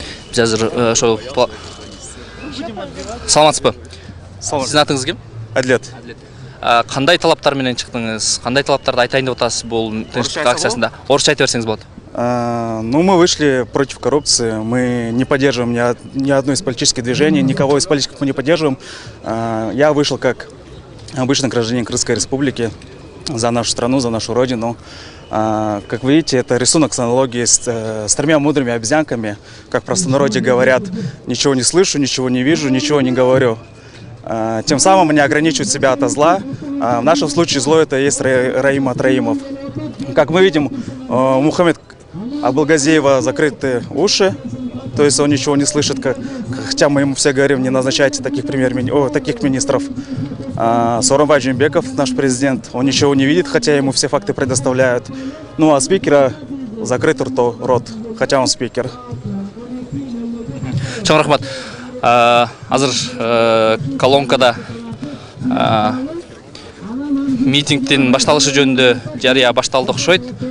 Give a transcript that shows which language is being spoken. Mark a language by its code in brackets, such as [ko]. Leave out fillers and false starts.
[ky] Биз азыр ошол саламатсызбы? Сиздин атыңыз ким? Адлет. Кандай талаптар менен чыктыңыз? Кандай талаптарды айтайын деп атасыз бул тынчтык акциясында? Орусча айтып берсеңиз болот. [ru] Мы вышли против коррупции, мы не поддерживаем ни одно из политических движений, никого из политиков мы не поддерживаем. Я вышел как обычный гражданин Крымской республики за нашу страну, за нашу родину. Как вы видите, это рисунок с аналогией с 3 мудрыми обезьянками. Как в простонародье говорят, ничего не слышу, ничего не вижу, ничего не говорю. Тем самым они ограничивают себя от зла. В нашем случае зло это и есть Раим Матраимов. Как мы видим, у Мухаммед Абылгазиева закрыты уши, То есть он ничего не слышит, хотя мы ему все говорим, не назначайте таких таких министров. Сооронбай Жээнбеков, наш президент, он ничего не видит, хотя ему все факты предоставляют. Ну а спикера закрыт рот, хотя он спикер. [ky] Чоң рахмат. Азыр колонкада митингтин башталышы жөнүндө жарыя башталды окшойт.